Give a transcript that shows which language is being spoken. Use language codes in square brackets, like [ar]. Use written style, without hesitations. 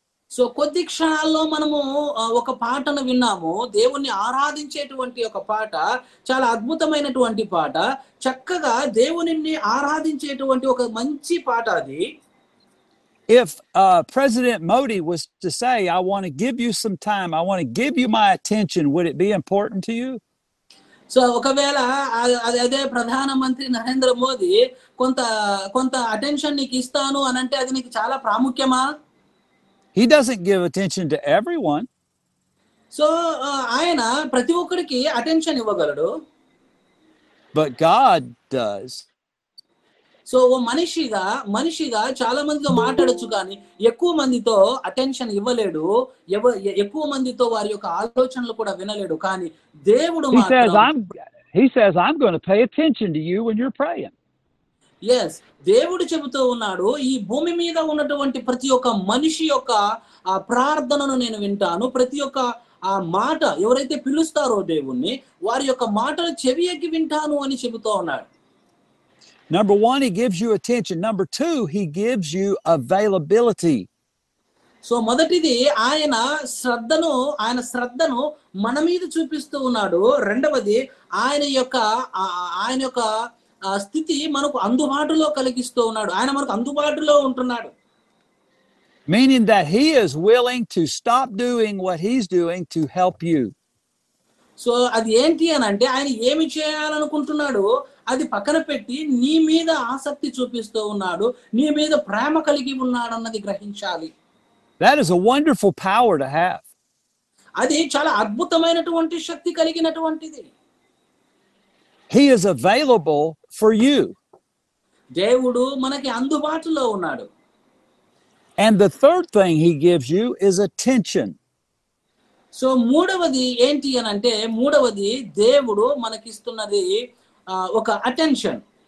[te] So కొద్ది క్షణాల్లో మనము ఒక పాటను విన్నాము, దేవుణ్ణి ఆరాధించేటువంటి ఒక పాట, చాలా అద్భుతమైనటువంటి పాట, చక్కగా దేవునిని ఆరాధించేటువంటి ఒక మంచి పాట అది. [en] If President Modi was to say, I want to give you some time, I want to give you my attention, would it be important to you? [te] So ఒకవేళ అదే ప్రధానమంత్రి నరేంద్ర మోదీ కొంత అటెన్షన్ నీకు ఇస్తాను అని అంటే అది నీకు చాలా ప్రాముఖ్యమా? [en] He doesn't give attention to everyone. [te] So ఆయన ప్రతి ఒక్కరికి అటెన్షన్ ఇవ్వగలడు. [en] But God does. [te] సో ఓ మనిషిగా చాలా మందితో మాట్లాడొచ్చు, కానీ ఎక్కువ మందితో అటెన్షన్ ఇవ్వలేడు, ఎక్కువ మందితో వారి యొక్క ఆలోచనలు కూడా వినలేడు. కానీ దేవుడు [en] He says, I'm going to pay attention to you when you're praying. [te] Yes, దేవుడు చెబుతూ ఉన్నాడు, ఈ భూమి మీద ఉన్నటువంటి ప్రతి ఒక్క మనిషి యొక్క ఆ ప్రార్థనను నేను వింటాను. ప్రతి ఒక్క ఆ మాట ఎవరైతే పిలుస్తారో దేవుణ్ణి, వారి యొక్క మాటలు చెవి ఎక్కి వింటాను అని చెబుతూ ఉన్నాడు. [en] Number one, he gives you attention. Number two, he gives you availability. [te] So మొదటిది ఆయన శ్రద్ధను మన మీద చూపిస్తూ ఉన్నాడు. రెండవది ఆయన యొక్క స్థితి మనకు అందుబాటులో కలిగిస్తూ ఉన్నాడు. ఆయన మనకు అందుబాటులో ఉంటున్నాడు. [en] Meaning that he is willing to stop doing what he's doing to help you. [te] So అది ఏంటి అని అంటే ఆయన ఏమి చేయాలనుకుంటున్నాడు అది పక్కన పెట్టి నీ మీద ఆసక్తి చూపిస్తూ ఉన్నాడు, నీ మీద ప్రేమ కలిగి ఉన్నాడు అన్నది గ్రహించాలి. [en] That is a wonderful power to have. [te] అది చాలా అద్భుతమైనటువంటి శక్తి కలిగినటువంటిది. [en] He is available for you. [te] దేవుడు మనకి అందుబాటులో ఉన్నాడు. [en] And the third thing he gives you is attention. [te] So మూడవది ఏంటి అని అంటే దేవుడు మనకిస్తున్నది ఒక అటెన్షన్.